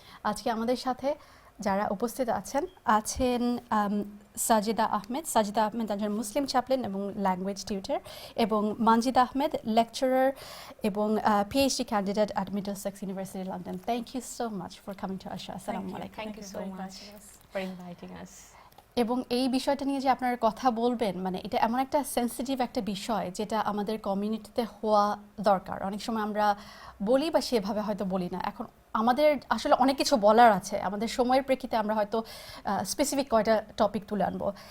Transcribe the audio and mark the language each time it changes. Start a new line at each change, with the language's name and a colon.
Bangla: আজকে আমাদের সাথে যারা উপস্থিত আছেন সাজিদা আহমেদ একজন মুসলিম চ্যাপলেন এবং ল্যাঙ্গুয়েজ টিউটর, এবং মানজিদ আহমেদ লেকচারার এবং PhD candidate at Middlesex university London.
English: Thank you so much for coming to Asha. আসসালামু আলাইকুম। Thank you so much for inviting us.
Bangla: এবং এই বিষয়টা নিয়ে যে আপনারা কথা বলবেন, মানে এটা এমন একটা সেন্সিটিভ একটা বিষয় যেটা আমাদের কমিউনিটিতে হওয়া দরকার। অনেক সময় আমরা বলি বা সেভাবে হয়তো বলি না। এখন আমাদের আসলে অনেক কিছু বলার আছে, আমাদের সময়ের প্রেক্ষিতে আমরা হয়তো স্পেসিফিক কয়টা টপিক তুলে আনবো।